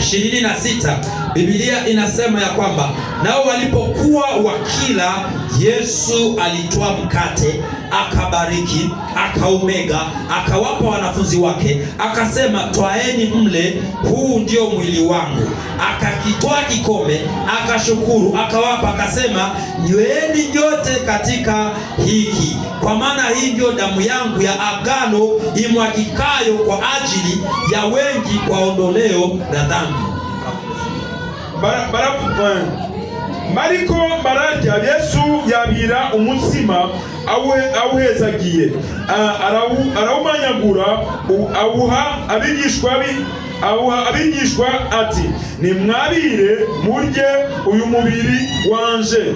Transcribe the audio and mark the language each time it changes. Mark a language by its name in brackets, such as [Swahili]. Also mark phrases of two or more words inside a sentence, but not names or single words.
[Swahili] 26 Biblia inasema ya kwamba nao walipokuwa wakila, Yesu alitwaa mkate, akabariki, akaumega, akawapa wanafunzi wake, akasema, twaeni mle, huu ndio mwili wangu. Akakitwaa kikombe, akashukuru, akawapa, akasema, nyweni nyote katika hiki, kwa maana hii ndio damu yangu ya agano imwagikayo kwa ajili ya wengi kwa ondoleo la dhambi. [Rundi] Mariko bararya, Yesu yabira umutsima awuhezagiye, arawumanyagura, awuha abigishwa ati, nimwabire murye uyu mubiri wanje.